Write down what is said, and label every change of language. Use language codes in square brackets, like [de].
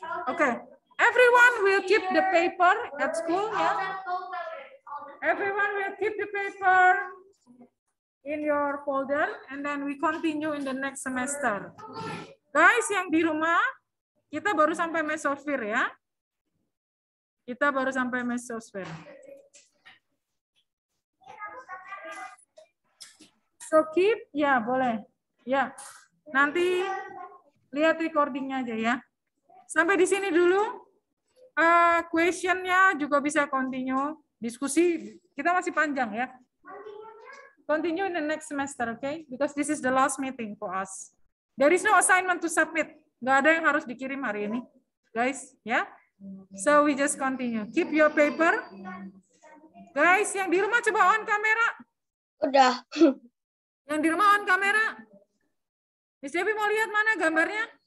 [en] Oke. Everyone will keep the paper at school ya. everyone will keep the paper in your folder and then we continue in the next semester. [id] Guys, yang di rumah, kita baru sampai mesosphere ya. Kita baru sampai mesosphere. So keep, ya boleh. Ya, nanti lihat recordingnya aja ya. Sampai di sini dulu. Questionnya juga bisa continue. Diskusi kita masih panjang ya. [en] Continue in the next semester, okay? Because this is the last meeting for us. There is no assignment to submit. [id] Nggak ada yang harus dikirim hari ini, guys. [en] Ya. So we just continue. Keep your paper, guys. [id] Yang di rumah coba on kamera. Udah. Yang di rumah on kamera. Miss Debbie mau lihat mana gambarnya?